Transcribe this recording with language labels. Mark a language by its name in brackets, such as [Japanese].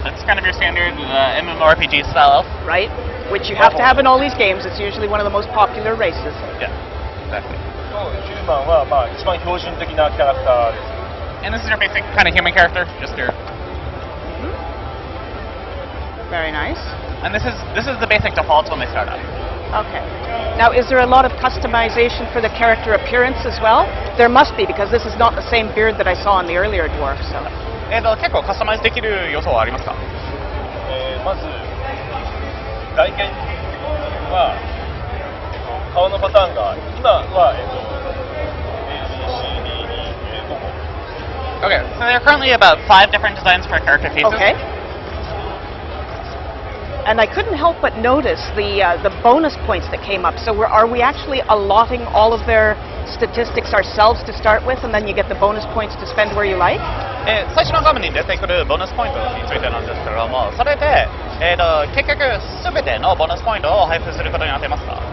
[English] It's kind of your standard MMORPG style elf. Right, which you have to have in all these games. It's usually one of the most popular races. Yeah, exactly. [Japanese] 10番はまあ一番標準的なキャラクターです。 [English] And this is your basic kind of human character, just your. Very nice. And this is the basic defaults when they start up. Okay. Now, is there a lot of customization for the character appearance as well? There must be, because this is not the same beard that I saw on the earlier dwarf. So. [Japanese] 結構カスタマイズできる要素はありますか？まず外見は顔のパターンが今はABCD5 個。 [English] Okay, so there are currently about 5 different designs for character faces. Okay. And I couldn't help but notice the bonus points that came up. So are we actually allotting all of their statistics ourselves to start with, and then you get the bonus points to spend where you like? [Japanese] 最初の画面に出てくるボーナスポイントについてなんですけれども、それで、結局すべてのボーナスポイントを配布することになっていますか？